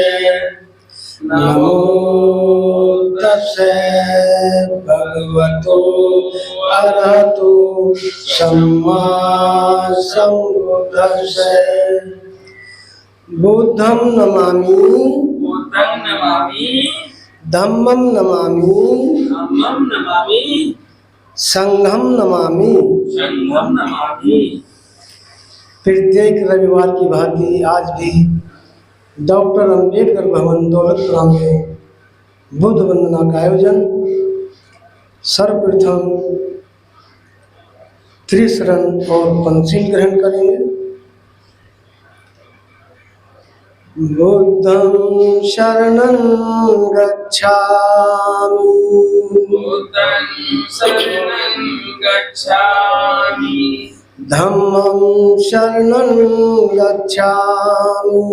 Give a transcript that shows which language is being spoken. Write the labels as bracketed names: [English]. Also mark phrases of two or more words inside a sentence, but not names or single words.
[Pali] नमो तस्से भगवतो अरहतो सम्मा सम्बुद्धस्से। बुद्धं नमामि, बुद्धं नमामि, धम्मं नमामि, धम्मं नमामि, संघं नमामि। संघं नमामि। [Hindi] प्रत्येक रविवार की भांति आज भी डॉक्टर अंबेडकर भवन दौलतराम में बुद्ध वंदना का आयोजन। सर्वप्रथम त्रिशरण और पंचशील ग्रहण करेंगे। [Pali] बुद्धं शरणं गच्छामि, बुद्धं शरणं गच्छामि, धम्मं शरणं गच्छामि,